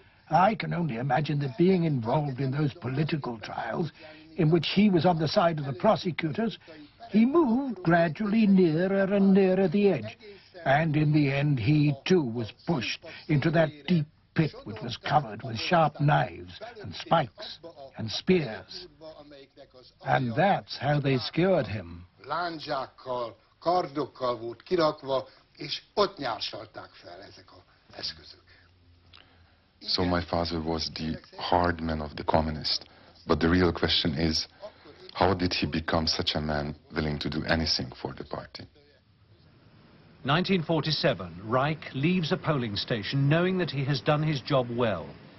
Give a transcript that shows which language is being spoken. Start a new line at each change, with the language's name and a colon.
English: I can only imagine that being involved in those political trials, in which he was on the side of the prosecutors, he moved gradually nearer and nearer the edge. And in the end, he too was pushed into that deep pit which was covered with sharp knives and spikes and spears. And that's how they skewered him.
Hungarian: Lándzsákkal, kardokkal volt kirakva, és ott nyársalták fel ezek az eszközök.
English: So my father was the hard man of the communists. But the real question is, how did he become such a man willing to do anything for the party? 1947, Rajk leaves a polling station knowing that he has done his job well.